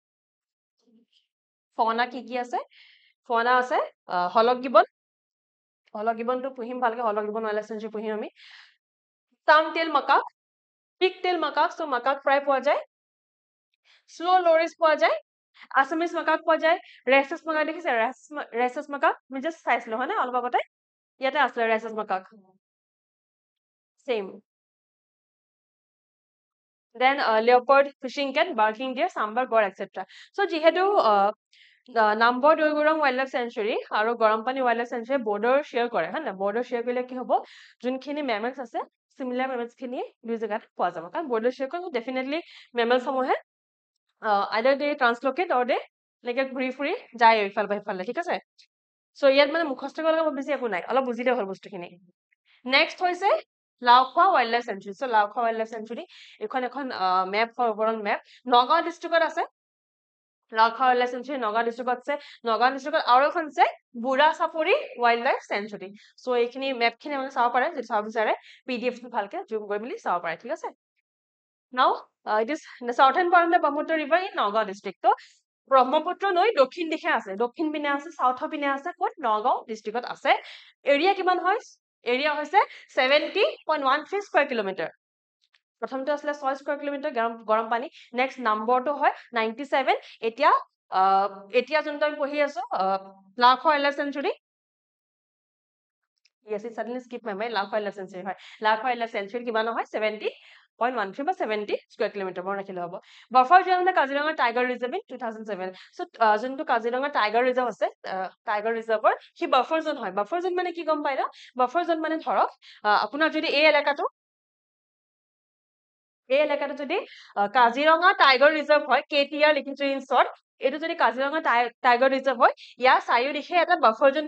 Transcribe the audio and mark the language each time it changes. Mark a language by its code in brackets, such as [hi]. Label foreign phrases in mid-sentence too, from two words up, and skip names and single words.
[as] ফনা কি আছে ফনা আছে হলক গিবনটো পুহিম ভালকে হলক গিবন ৱাইল্ড লাইফ চেঞ্চুৰী পুহিম আমি টাৰ্মটেল মাকাক পিকটেল মাকাক চ' মাকাক প্ৰায় পোৱা যায় স্ল' লৰিছ পোৱা যায় আছামিজ মাকাক পোৱা যায় ৰেচাছ মাকাক দেখিছে ৰেচাছ মাকাক আমি জাষ্ট চাইছিলো হয় নে অলপ আগতে ইয়াতে আছিলে ৰেচাছ মাকাক চেম দেন [en] leopard fishing cat barking deer sambar [as] গড় [en] etc so [as] যিহেতু নম্বৰ দৈগৰং ৱাইল্ড লাইফ চেঞ্চুৰী আৰু গৰমপানী ৱাইল্ড লাইফ চেঞ্চুৰী [en] border share [as] কৰে হয় না [en] border share [as] কৰিলে কি হ'ব যোনখিনি মেমেলছ আছে সিমিলাৰ মেমেলছ খিনি দুই জেগাত পোৱা যাব কাৰণ [en] border share [as] কৰিলে [en] definitely mammals [as] সমূহে [en] either they translocate or they like [as] ঘূৰি ফুৰি যায় ইফাল বা ইফালে ঠিক আছে চ' ইয়াত মানে মুখস্থ কৰিব বেছি একো নাই অলপ বুজিলে হ'ল বস্তুখিনি নেক্সট হৈছে লাওখোৱা ৱাইল্ড লাইফ চেঞ্চুৰী চ' লাওখোৱা ৱাইল্ড লাইফ চেঞ্চুৰী এখন মেপ হয় [en] overall map [as] নগাঁও ডিষ্ট্ৰিক্টত আছে লাওখোৱা ৱাইল্ড লাইফ চেঞ্চুৰী নগাঁও ডিষ্ট্ৰিক্টত আছে নগাঁও ডিষ্ট্ৰিক্টত আৰু এখন আছে বুঢ়া চাপৰি ৱাইল্ড লাইফ চেঞ্চুৰী চ' এইখিনি মেপখিনি আপোনালোকে চাব পাৰে যদি চাব বিচাৰে PDF টো ভালকে জুম কৰি মেলি চাব পাৰে ঠিক আছে [en] Now, it is the southern part of the Brahmaputra River in Nagaon district. So, [as] ব্ৰহ্মপুত্ৰ নৈ দক্ষিণ দিশে আছে দক্ষিণ পিনে আছে সাউথৰ পিনে আছে ক'ত নগাঁও ডিষ্ট্ৰিক্টত আছে এৰিয়া কিমান হয় এৰিয়া হৈছে 70.13 [en] square kilometre [as] প্ৰথমটো আছিলে 6 [en] square kilometre [as] গৰম পানী [en] next number [as] হয় 97 এতিয়া যোনটো আমি পঢ়ি আছো লাওখোৱা ৱাইল্ড লাইফ চেঞ্চুৰী [en] Yes, it suddenly skipped my mind. [as] Laokhwa Wildlife Sanctuary হয় লাওখোৱা ৱাইল্ড লাইফ চেঞ্চুৰী কিমান হয় 70.13 বা 70 [en] square kilometre [as] মন ৰাখিলে হ'ব [en] buffer zone [as] কাজিৰঙা টাইগাৰ ৰিজাৰ্ভ ইন 2007 সো যোনটো কাজিৰঙা টাইগাৰ ৰিজাৰ্ভ আছে টাইগাৰ ৰিজাৰ্ভৰ সি [en] buffer zone [as] হয় [en] buffer zone [as] মানে কি গম পাই না [en] buffer zone [as] মানে ধৰক আপোনাৰ যদি এই এলেকাটো যদি কাজিৰঙা টাইগাৰ ৰিজাৰ্ভ হয় KTR লিখিছো [en] in short [as] এইটো যদি কাজিৰঙা টাইগাৰ ৰিজাৰ্ভ হয় ইয়াৰ চাৰিও দিশে এটা [en] buffer zone